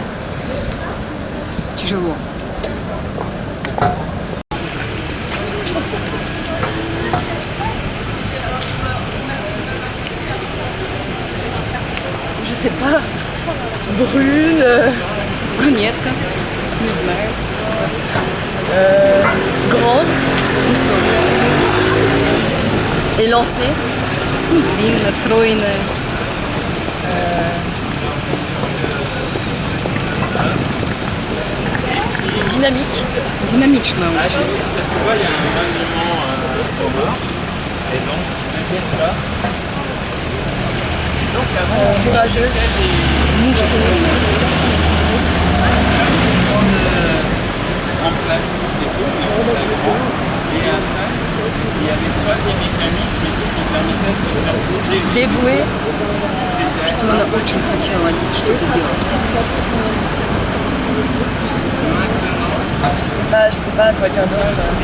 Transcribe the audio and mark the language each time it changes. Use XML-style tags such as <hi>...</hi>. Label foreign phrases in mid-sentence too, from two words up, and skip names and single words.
<ru>Тяжело.</ru> <fr>Je sais pas. Brune.</fr> <ru>Брюнетка. Не знаю.</ru> <fr>Grande. Élancée.</fr> <ru>Длинная, стройная.</ru> <fr>Dynamique.</fr> <ru>Динамично очень.</ru> <fr>Courageuse. En place toutes les tours, et après, il y avait soit des mécanismes et tout qui permettaient de faire bouger. Dévouée.</fr> <ru>Что она очень хотела что-то делать.</ru> <fr>Je sais pas quoi dire d'autre.</fr>